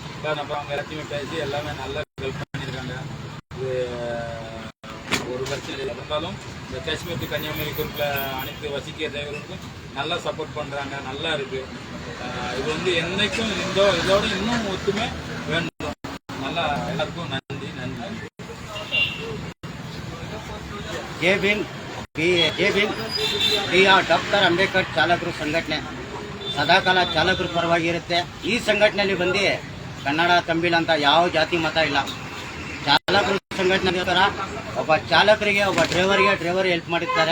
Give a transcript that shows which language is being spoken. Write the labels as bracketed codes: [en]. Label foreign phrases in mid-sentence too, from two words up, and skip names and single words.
[ta] அப்புறம் அவங்க எல்லாத்தையுமே பேசி எல்லாமே நல்லா ஹெல்ப் பண்ணியிருக்காங்க. இது ஒரு பிரச்சனை இருந்தாலும் இந்த காஷ்மீர் டு கன்னியாகுமரி குரூப்பில் அனைத்து வசிக்கிற டிரைவர்களுக்கும் நல்லா சப்போர்ட் பண்ணுறாங்க. நல்லா இருக்குது. இது வந்து என்றைக்கும் இதோட இன்னும் ஒத்துமை வேண்டும். நல்லா எல்லாருக்கும் நன்றி நன்றி. [kn] ಜೈ ಭೀಮ್ ಡಾಕ್ಟರ್ ಅಂಬೇಡ್ಕರ್ ಚಾಲಕರು ಸಂಘಟನೆ ಸದಾಕಾಲ ಚಾಲಕರು ಪರವಾಗಿ ಇರುತ್ತೆ. ಈ ಸಂಘಟನೆಯಲ್ಲಿ ಬಂದು ಕನ್ನಡ ತಮಿಳ್ ಅಂತ ಯಾವ ಜಾತಿ ಮತ ಇಲ್ಲ. ಚಾಲಕರು ಸಂಘಟನೆ ಥರ ಒಬ್ಬ ಚಾಲಕರಿಗೆ ಒಬ್ಬ ಡ್ರೈವರ್ ಹೆಲ್ಪ್ ಮಾಡಿರ್ತಾರೆ.